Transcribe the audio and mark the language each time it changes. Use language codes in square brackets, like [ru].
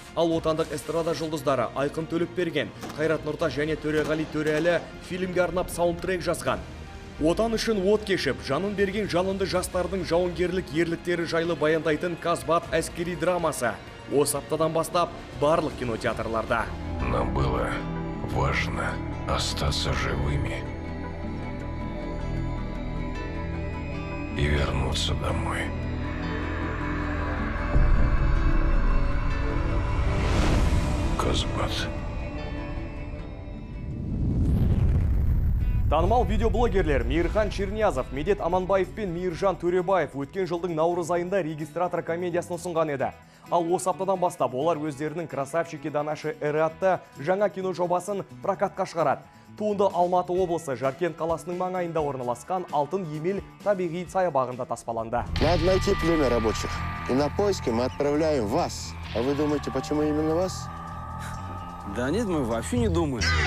[kk] Ал отандық эстрада жұлдыздары Айқын Төлепберген, Қайрат Нұрта және Төреғали Төреәлі фильмге арнап саундтрек жазған. Отан үшін от кешіп, жанын берген жалынды жастардың жауынгерлік ерліктері жайлы баяндайтын Казбат әскери драмасы. Осы аптадан бастап барлық кинотеатрларда. [ru] Нам было важно остаться живыми и вернуться домой. [kk] Казбат. Танымал видеоблогерлер Мейірхан Черниязов, Медет Аманбаев пен Мейіржан Төребаев өткен жылдың наурыз айында регистратор комедиясын ұсынған еді. Ал осы аптадан бастап олар өздерінің «Красавчики да наши эры» атты жаңа кино жобасын прокатқа шығарады. Туынды Алматы облысы Жаркент қаласының маңайында орналасқан Алтын Емел табиғи саябағында таспаланды. [ru] Надо найти племя рабочих. И на поиски мы отправляем вас. А вы думаете, почему именно вас? Да нет, мы вообще не думаем.